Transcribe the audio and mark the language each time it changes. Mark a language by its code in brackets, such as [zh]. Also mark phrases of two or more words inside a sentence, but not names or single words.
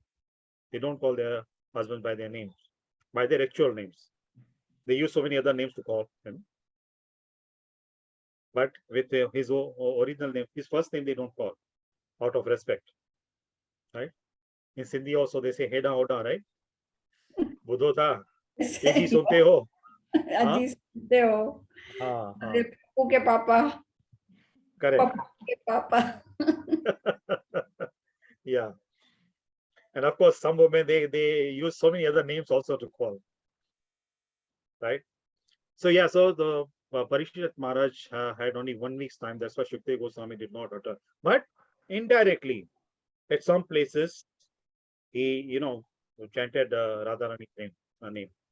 [en] They don't call their husband by their names, by their actual names. They use so many other names to call him. But with his original name, his first name, they don't call out of respect. Right? In Sindhi also, they say Heda Oda, right? [hi] Budho tha, Teji sunte ho. Aji sunte ho. Are Pappu ke papa. [en] Correct. [hi] Pappu ke papa. [en] Yeah. And of course, some women, they use so many other names also to call. Right? So yeah, so the Parikshit Maharaj had only 1 week's time. That's why Shukadev Goswami did not utter. But indirectly, at some places, he, chanted Radharani's name.